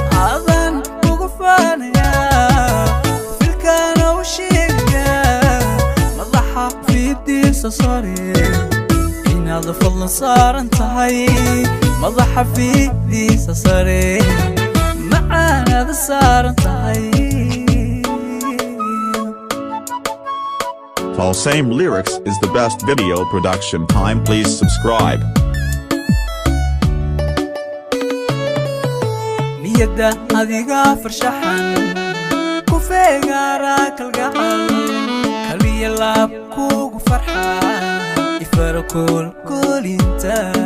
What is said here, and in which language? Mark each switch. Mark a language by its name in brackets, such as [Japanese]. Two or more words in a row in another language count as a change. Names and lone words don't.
[Somali] Adaan kugu faanayaa, filkaana u sheegayaa. Madaxa fiidiisa sare, inaad fal saaran tahay. Madaxa fiidiisa sare, macaanaad saaran tahay. [English] Fall Same Lyrics is the best video production. Time, please subscribe. [Somali] Niyadda adiga farshaxan, ku feegaara kalgacal. Kaliya laab kugu farxa, ifara kool koolinta.